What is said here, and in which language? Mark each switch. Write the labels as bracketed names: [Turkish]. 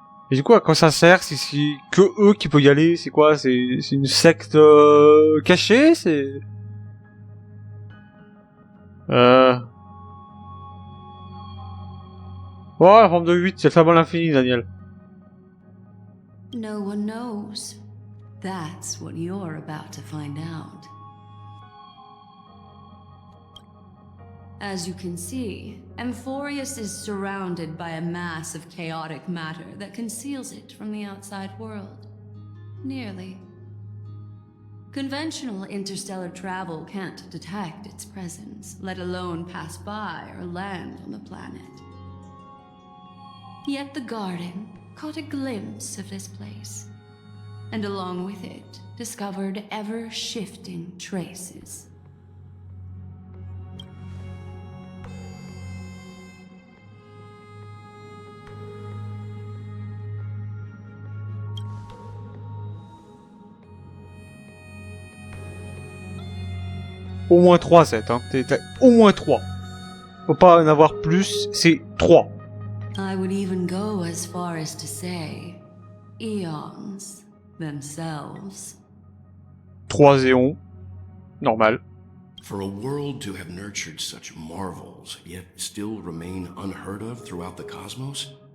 [French] Et du coup, à quoi ça sert si c'est que eux qui peuvent y aller? C'est quoi? C'est une secte cachée? C'est... Oh, la forme de 8, c'est le fable à l'infini, Daniel. [English] No one knows. That's what you're about to find out. As you can see, Amphorius is surrounded by a mass of chaotic matter that conceals it from the outside world. Nearly. Conventional interstellar travel can't detect its presence, let alone pass by or land on the planet. Yet the garden caught a glimpse of this place, and along with it, discovered ever-shifting traces. [French] Au moins 3 sets, hein. T'as au moins 3. Faut pas en avoir plus, c'est 3. [English] I would even go as far as to say, eons themselves. [French] 3 éons. Normal. [English] For a world to have nurtured such marvels, yet still remain unheard of throughout the cosmos?